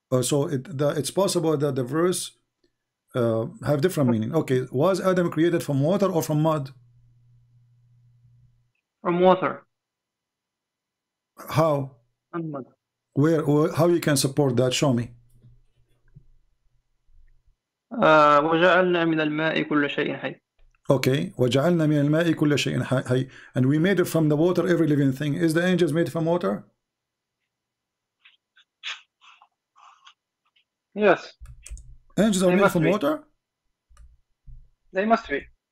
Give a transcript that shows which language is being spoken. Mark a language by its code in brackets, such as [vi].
[en] So it's possible that the verse have different meaning. Okay, was Adam created from water or from mud? From water. How? From mud. How you can support that? Show me. [ar] وجعلنا من الماء كل شيء حي. [en] Okay, [ar] وجعلنا من الماء كل شيء حي, [en] and we made it from the water every living thing. Is the angels made from water? Yes. Angels are made from water? They must be.